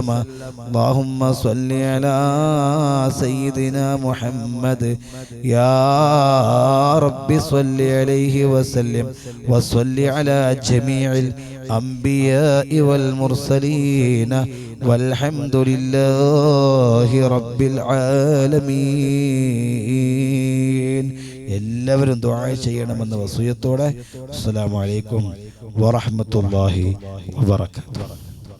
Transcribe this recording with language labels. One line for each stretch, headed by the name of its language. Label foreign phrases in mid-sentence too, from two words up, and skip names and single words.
Arabic: اللهم صل على سيدنا محمد يا رب صل عليه وسلم وصل على جميع الأنبياء والمرسلين والحمد لله رب العالمين.
Malayalam: എല്ലാവരും ദുആ ചെയ്യണമെന്ന വസിയത്തോടെ
Arabic: السلام عليكم ورحمة الله وبركاته.